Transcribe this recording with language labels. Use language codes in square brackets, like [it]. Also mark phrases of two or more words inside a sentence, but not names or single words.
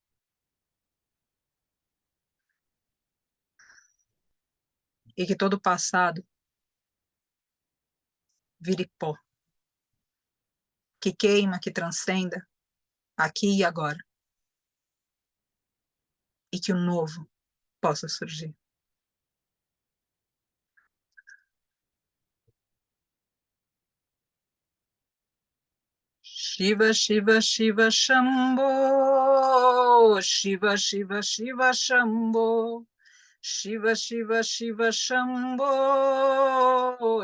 [pt] E que todo passado vire pó, que queima, que transcenda, aqui e agora. E que o novo possa surgir. [sa] शिव, शिव, शिव, शम्भो. शिव, शिव, शिव, शम्भो। शिव, शिव, शिव, शम्भो.